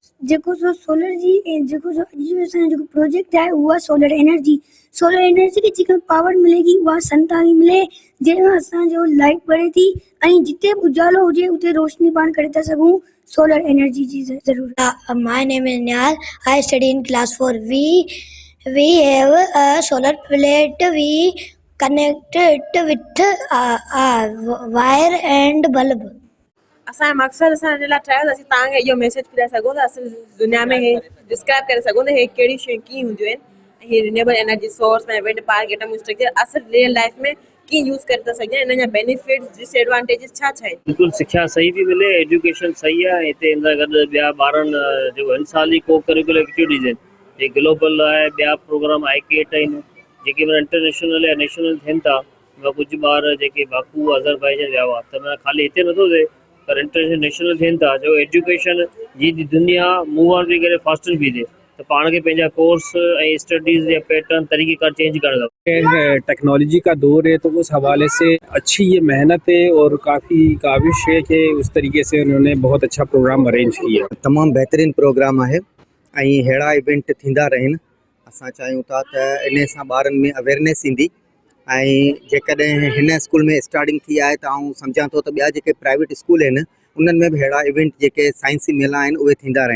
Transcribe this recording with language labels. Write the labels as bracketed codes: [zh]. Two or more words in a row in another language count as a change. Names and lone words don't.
[sd] जेको सो सोलर जी जेको सो अॼु असांजो जेको प्रोजेक्ट आहे उहा [en] solar energy [sd] खे जेका पावर मिलेगी उहा सन तां ई मिले, जंहिंसां असांजो लाइट बढ़े थी ऐं जिते बि उजालो हुजे उते रोशनी पाण करे था सघूं। [en] solar energy [sd] जी ज़रूरत। [en] My name is Niyal. I study in class 4. We have a solar plate. We connect it with a wire and bulb. [sd] असांजो मक़सदु असां हिन लाइ ठाहियो त असीं तव्हांखे इहो मैसेज ॾियारे सघूं था असां दुनिया में हे डिस्क्राइब करे सघूं था हे कहिड़ी शयूं कीअं हूंदियूं आहिनि, हे [en] renewable energy source [sd] में [en] wind park, atom structure [sd] असां [en] real life [sd] में कीअं यूज़ करे था सघूं, इन जा [en] benefits, disadvantages [sd] छा छा आहिनि। बिल्कुलु सिख्या सही थी मिले, एजुकेशन सही आहे हिते। इन सां गॾु ॿिया ॿारनि जेको हिन साल ई को [en] curricular activities [sd] आहिनि, जे ग्लोबल आहे, ॿिया प्रोग्राम IKT आहिनि जेके माना इंटरनेशनल या नेशनल थियनि था। कुझु ॿार जेके बाकू अज़रबैजान विया हुआ त माना ख़ाली हिते नथो थिए पर [en] international national [sd] थियनि था। जो एजुकेशन जी दुनिया [en] move on [sd] थी करे फास्टर बि थिए तो पाण के पंहिंजा कोर्स ऐं स्टडीज़ या पैटर्न तरीक़ेकार चेंज करणु खपे। [ur] ٹیکنالوجی کا دور ہے تو اس حوالے سے اچھی یہ محنت ہے اور کافی کاوش ہے کہ اس طریقے سے انہوں نے بہت اچھا پروگرام ارینج کیا. [sd] तमामु बहितरीन प्रोग्राम आहे ऐं अहिड़ा इवेंट थींदा रहनि। असां चाहियूं था त इन सां ॿारनि में अवेयरनेस ईंदी ऐं जेकॾहिं हिन स्कूल में स्टार्टिंग थी आहे त आउं सम्झां थो त ॿिया जेके [en] private school [sd] आहिनि उन्हनि में बि अहिड़ा इवेंट जेके साइंसी मेला आहिनि उहे थींदा रहनि।